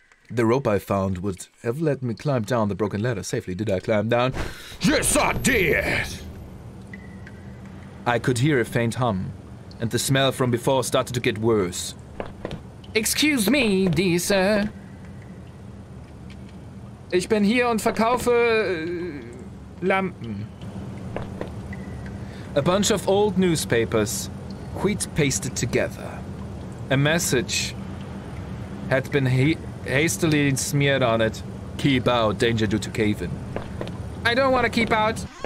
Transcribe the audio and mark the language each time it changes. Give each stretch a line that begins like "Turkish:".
English: The rope I found would have let me climb down the broken ladder safely. Did I climb down? Yes, I did! I could hear a faint hum, and the smell from before started to get worse. Excuse me, dear sir.
German: Ich bin hier und verkaufe Lampen.
English: A bunch of old newspapers, wheat pasted together. A message had been hastily smeared on it. Keep out, danger due to cave-in. I don't want to keep out.